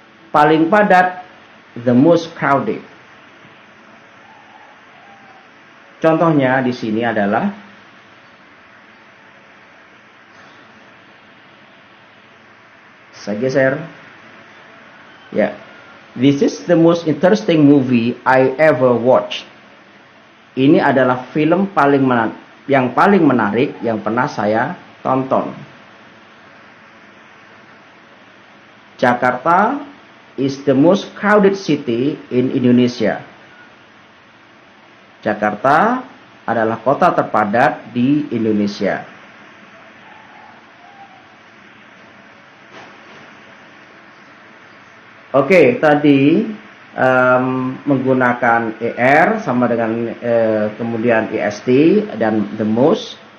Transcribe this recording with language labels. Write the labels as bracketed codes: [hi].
[id] Paling padat, [en] the most crowded. [id] Contohnya di sini adalah saya geser. [en] Ya, this is the most interesting movie I ever watched. [id] Ini adalah film yang paling menarik yang pernah saya tonton. [en] Jakarta is the most crowded city in Indonesia. [id] Jakarta adalah kota terpadat di Indonesia. Oke, tadi menggunakan ER sama dengan kemudian EST dan the most.